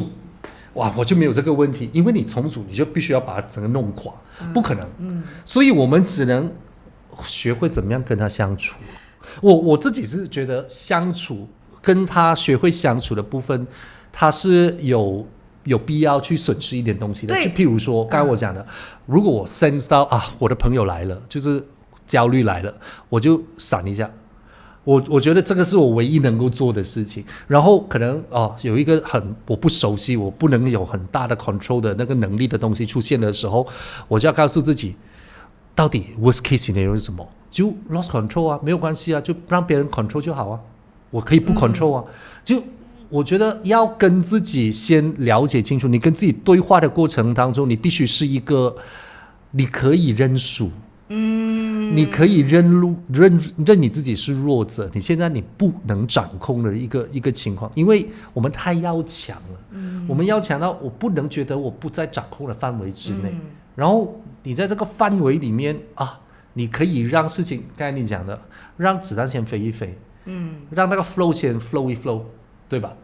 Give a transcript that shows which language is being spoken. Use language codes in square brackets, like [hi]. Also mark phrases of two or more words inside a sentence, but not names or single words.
[zh] 哇，我就沒有這個問題，因為你重組，你就必須要把它整個弄垮，不可能。所以我們只能學會怎麼樣跟他相處。我自己是覺得相處跟他學會相處的部分，他是有必要去損失一點東西的。就譬如說剛才我講的，如果我 sense 到我的朋友來了，就是焦慮來了，我就閃一下。我覺得這個是我唯一能夠做的事情。然後可能有一個我不熟悉，我不能有很大的 control 的那個能力的東西出現的時候，我就要告訴自己，到底 [en] worst case scenario [zh] 是什麼？就 [en] lost control [zh] 啊，沒有關係啊，就讓別人 control 就好啊，我可以不 control 啊。就我覺得要跟自己先了解清楚，你跟自己對話的過程當中，你必須是一個你可以认输。你可以认你自己是弱者，你现在你不能掌控的一个情况，因为我们太要强了，我们要强到我不能觉得我不在掌控的范围之内，然后你在这个范围里面啊，你可以让事情，刚才你讲的，让子弹先飞一飞，让那个 flow 先 flow 一 flow， 对吧？